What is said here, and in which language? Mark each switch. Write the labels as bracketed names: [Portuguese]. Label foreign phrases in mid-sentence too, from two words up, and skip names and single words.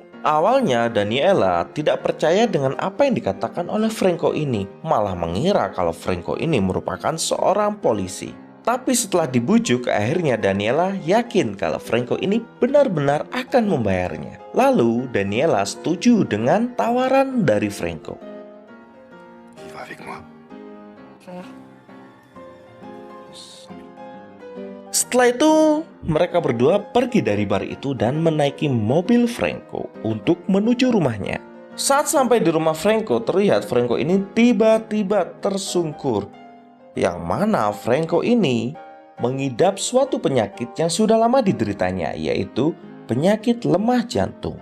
[Indonesian] Awalnya Daniela tidak percaya dengan apa yang dikatakan oleh Franco ini, malah mengira kalau Franco ini merupakan seorang polisi. Tapi setelah dibujuk, akhirnya Daniela yakin kalau Franco ini benar-benar akan membayarnya. Lalu Daniela setuju dengan tawaran dari Franco. [French] Il va avec moi. [Indonesian] Setelah itu, mereka berdua pergi dari bar itu dan menaiki mobil Franco untuk menuju rumahnya. Saat sampai di rumah Franco, terlihat Franco ini tiba-tiba tersungkur, yang mana Franco ini mengidap suatu penyakit yang sudah lama dideritanya, yaitu penyakit lemah jantung.